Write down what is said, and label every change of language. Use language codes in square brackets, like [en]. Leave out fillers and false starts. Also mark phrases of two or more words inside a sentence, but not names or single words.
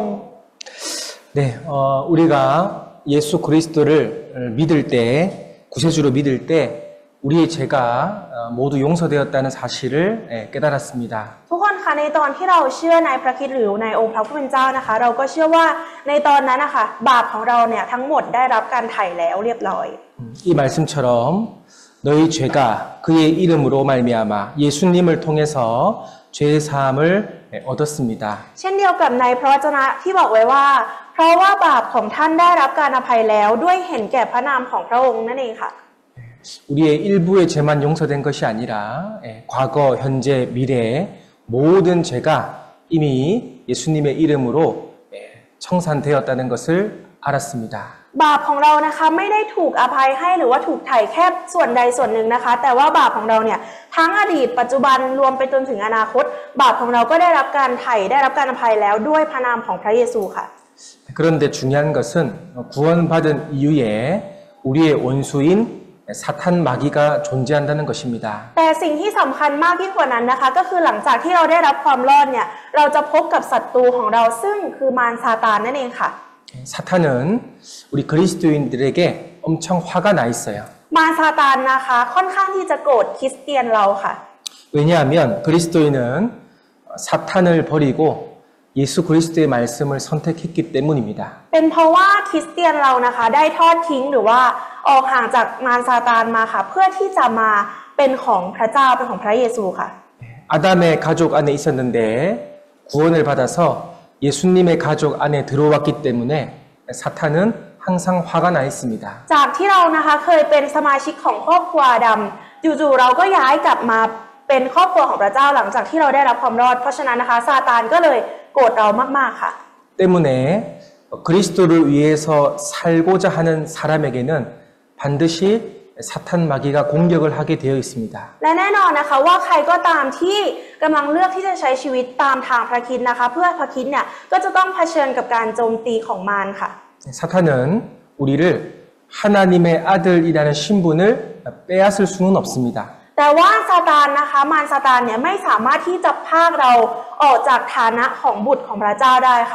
[ko] 네, 우리가 예수 그리스도를 믿을 때, 구세주로 믿을 때 우리의 죄가 모두 용서되었다는 사실을 깨달았습니다. [th] ทุกคนคะในตอนที่เราเชื่อในพระคริสต์หรือในองค์พระผู้เป็นเจ้านะคะเราก็เชื่อว่าในตอนนั้นนะคะบาปของเราเนี่ยทั้งหมดได้รับการไถ่แล้วเรียบร้อย [ko] 이 말씀처럼 너희 죄가 그의 이름으로 말미암아 예수님을 통해서 죄 사함을 얻었습니다. [th] เช่นเดียวกับในพระวจนะที่บอกไว้ว่าเพราะว่าบาปของท่านได้รับการอภัยแล้วด้วยเห็นแก่พระนามของพระองค์นั่นเองค่ะ [ko] 우리의 일부의 죄만 용서된 것이 아니라 과거, 현재, 미래의 모든 죄가 이미 예수님의 이름으로 청산되었다는 것을 알았습니다. [th] บาปของเรานะคะไม่ได้ถูกอภัยให้หรือว่าถูกไถ่แค่ส่วนใดส่วนหนึ่งนะคะแต่ว่าบาปของเราเนี่ยทั้งอดีตปัจจุบันรวมไปจนถึงอนาคตบาปของเราก็ได้รับการไถ่ได้รับการอภัยแล้วด้วยพระนามของพระเยซูค่ะ [ko] 그런데 중요한 것은 구원받은 이후에 우리의 원수인 사탄 마귀가 존재한다는 것입니다. [th] แต่สิ่งที่สำคัญมากยิ่งกว่านั้นนะคะก็คือหลังจากที่เราได้รับความรอดเนี่ยเราจะพบกับศัตรูของเราซึ่งคือมารซาตานนั่นเองค่ะ [ko] 사탄은 우리 그리스도인들에게 엄청 화가 나 있어요. [th] มารซาตานนะคะค่อนข้างที่จะโกรธคริสเตียนเราค่ะ [ko] 왜냐하면 그리스도인은 사탄을 버리고 예수 그리스도의 말씀을 선택했기 때문입니다. [th] เป็นเพราะว่าคริสเตียนเรานะคะได้ทอดทิ้งหรือว่าออกห่างจากมารซาตานมาค่ะเพื่อที่จะมาเป็นของพระเจ้าเป็นของพระเยซูค่ะ [ko] 아담의 가족 안에 있었는데 구원을 받아서 예수님의 가족 안에 들어왔기 때문에 사탄은 항상 화가 나 있습니다. [th] จากที่เรานะคะเคยเป็นสมาชิกของครอบครัวอาดัมจู่ๆเราก็ย้ายกลับมาเป็นครอบครัวของพระเจ้าหลังจากที่เราได้รับความรอดเพราะฉะนั้นนะคะซาตานก็เลยโกรธเรามากๆค่ะ [ko] 때문에 그리스도를 위해서 살고자 하는 사람에게는 반드시 사탄 마귀가 공격을 하게 되어 있습니다. [th] และแน่นอนนะคะว่าใครก็ตามที่กำลังเลือกที่จะใช้ชีวิตตามทางพระคริสต์นะคะเพื่อพระคริสต์เนี่ยก็จะต้องเผชิญกับการโจมตีของมารค่ะ [ko] 사탄은 우리를 하나님의 아들이라는 신분을 빼앗을 수는 없습니다. [th] แต่ว่าซาตานนะคะมารซาตานเนี่ยไม่สามารถที่จะพากเราออกจากฐานะของบุตรของพระเจ้าได้ค่ะ